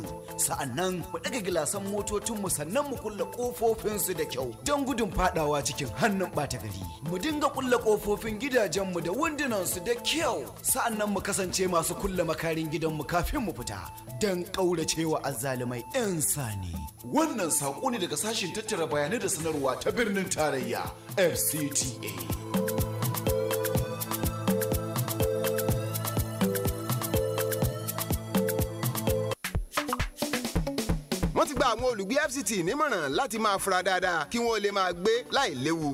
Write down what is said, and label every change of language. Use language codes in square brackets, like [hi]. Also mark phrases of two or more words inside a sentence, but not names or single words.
[ha] Sa'annan mu ɗaga gilasan motocinmu sannan mu kulle ƙofofinsu da kyau don gudun faɗawa cikin hannun ɓata gari. Mu dinga kulle ƙofofin gidajenmu da wundunansu da kyau. Sa'annan mu kasance masu kulle makarin gidanmu kafin mu fita don ƙauracewa azzalumai 'yan sani. Wannan saƙo ne daga sashin tattara bayanai da sanarwa ta birnin tarayya FCTA. [yo] wọ́n ti gba àwọn olùgbé FCT nímọ̀ràn láti máa fura dáadáa kí wọ́n lè máa gbé láì léwu.